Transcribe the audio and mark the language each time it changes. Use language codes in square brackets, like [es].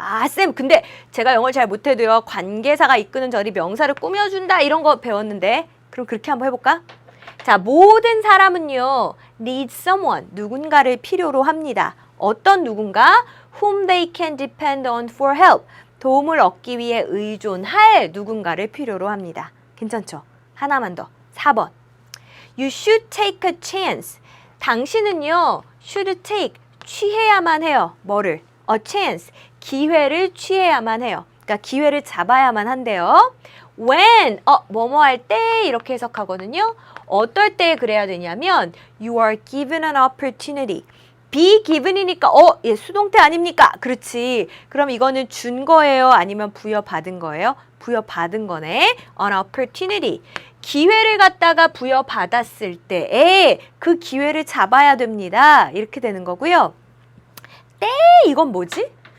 [ko] 쌤, 근데 제가 영어를 잘 못해도요. 관계사가 이끄는 절이 명사를 꾸며준다 이런 거 배웠는데 그럼 그렇게 한번 해볼까? 자, 모든 사람은요. [en] need someone, [ko] 누군가를 필요로 합니다. 어떤 누군가? [en] whom they can depend on for help, [ko] 도움을 얻기 위해 의존할 누군가를 필요로 합니다. 괜찮죠? 하나만 더. 4번. [en] You should take a chance. [ko] 당신은요. [en] should take, [ko] 취해야만 해요. 뭐를? [en] a chance, [ko] 기회를 취해야만 해요. 그러니까 기회를 잡아야만 한대요. when, 뭐뭐 할 때 이렇게 해석하거든요. 어떨 때 그래야 되냐면 [en] you are given an opportunity. be given [ko] 이니까 얘 수동태 아닙니까? 그렇지. 그럼 이거는 준 거예요? 아니면 부여받은 거예요? 부여받은 거네. [en] an opportunity. [ko] 기회를 갖다가 부여받았을 때에 그 기회를 잡아야 됩니다. 이렇게 되는 거고요. 때 이건 뭐지?